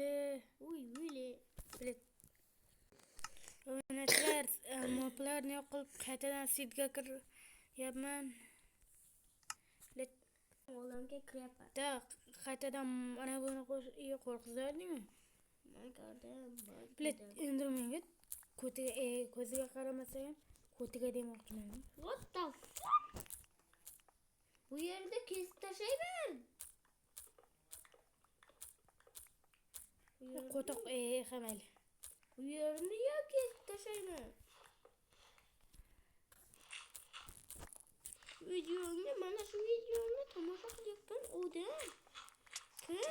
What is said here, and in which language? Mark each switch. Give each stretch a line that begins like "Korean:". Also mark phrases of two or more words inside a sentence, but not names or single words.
Uzbek: Obunachilar, moblarni yo'q qilib qaytadan seedga kiryapman. Olamga kiryapman. Qaytadan mana buni qo'rqizardingmi? Men ko'rdim. Endermanga ko'ziga qaramasa ham ko'tiga demoqchiman.
English: What the fuck?
Uzbek: Bu yerda kesib tashlayman. Qo'toq hamal. Bu yerni kesib tashlayman. Videoni mana shu videoni tomosha qilayotgan odam kim?